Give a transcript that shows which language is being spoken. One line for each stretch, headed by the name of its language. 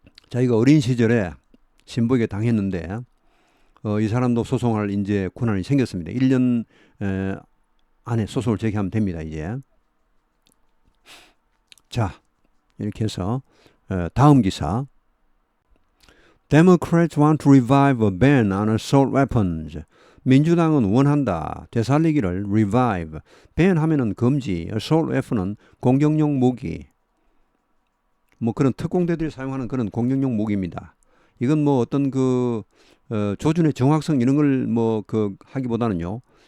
Korean: 자기가 어린 시절에 신부에게 당했는데 이 사람도 소송할 이제 권한이 생겼습니다. 1년 안에 소송을 제기하면 됩니다. 이제 자 이렇게 해서 다음 기사.
English: Democrats want to revive a ban on assault weapons.
Korean: 민주당은 원한다. 되살리기를 revive. ban 하면은 금지. assault weapon은 공격용 무기. 뭐 그런 특공대들이 사용하는 그런 공격용 무기입니다. 이건 뭐 어떤 그 조준의 정확성 이런 걸 뭐 그 하기보다는요.